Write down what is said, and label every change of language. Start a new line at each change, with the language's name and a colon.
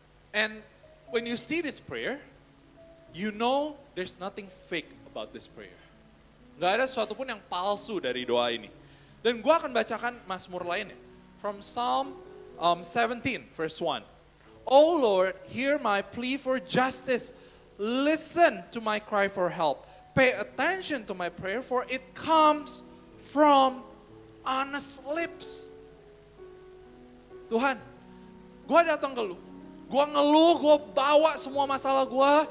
English: And when you see this prayer, you know there's nothing fake about this prayer.
Indonesian: Gak ada sesuatu pun yang palsu dari doa ini. Dan gue akan bacakan Mazmur lainnya.
English: From Psalm 17 verse 1. Oh Lord, hear my plea for justice. Listen to my cry for help. Pay attention to my prayer, for it comes from honest lips.
Indonesian: Tuhan, gue datang ke lu. Gue ngeluh, gue bawa semua masalah gue.